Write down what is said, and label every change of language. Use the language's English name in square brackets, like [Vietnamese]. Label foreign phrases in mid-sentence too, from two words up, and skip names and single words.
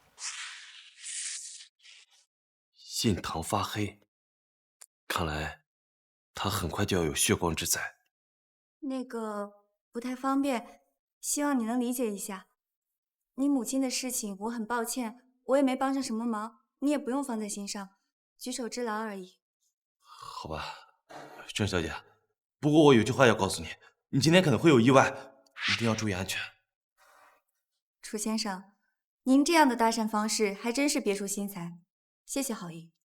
[Chinese] 印堂發黑，看來他很快就要有血光之災。那個不太方便，希望你能理解一下。你母親的事情我很抱歉，我也沒幫上什麼忙，你也不用放在心上，舉手之勞而已。好吧，鄭小姐，不過我有句話要告訴你，你今天可能會有意外，一定要注意安全。楚先生，您這樣的搭訕方式還真是別出心裁，謝謝好意。